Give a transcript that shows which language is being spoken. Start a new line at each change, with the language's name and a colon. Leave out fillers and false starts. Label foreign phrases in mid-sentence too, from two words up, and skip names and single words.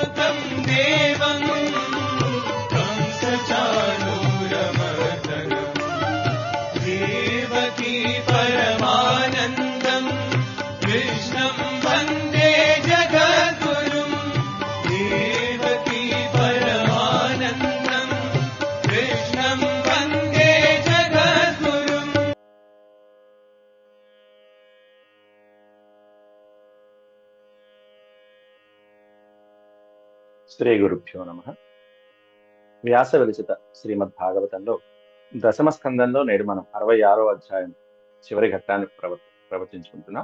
Sanskrit: देवं कंसचाणूरमर्दनम् देवकी परमानन्दम् कृष्णं वन्दे जगद्गुरुम् देवकी परमानन्दम् कृष्णं वन्दे जगद्गुरुम्। శ్రీ గురుభ్యో నమః.
Telugu: వ్యాస విరచిత శ్రీమద్భాగవతంలో దశమ స్కందంలో నేడు మనం 66వ అధ్యాయం చివరి ఘట్టాన్ని ప్రవచించుకుంటున్నాం.